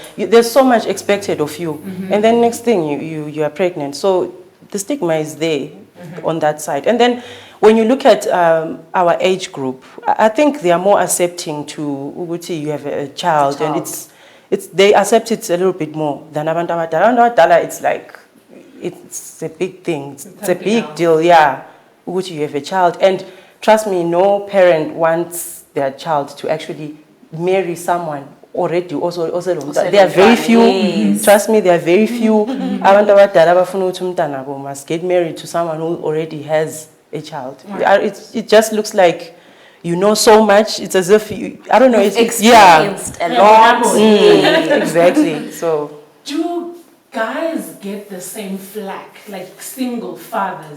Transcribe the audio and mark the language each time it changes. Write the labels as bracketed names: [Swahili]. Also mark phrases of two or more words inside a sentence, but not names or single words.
[English] There's so much expected of you. And then next thing, you are pregnant. So the stigma is there on that side. And then when you look at our age group, I think they are more accepting to, Uguti, you have a child, and they accept it a little bit more than [Zulu] abantu abadala. [English] It's like, it's a big thing. It's a big deal, yeah. Uguti, you have a child. And trust me, no parent wants their child to actually marry someone already. Also there are very few. Yes. Trust me, there are very few. [Zulu] Abantu abadala bafuna ukuthi umntana wabo [English] must get married to someone who already has a child. It just looks like you know so much. It's as if I don't know. It's Experienced a lot. Exactly. So Do guys get the same flack, like single fathers?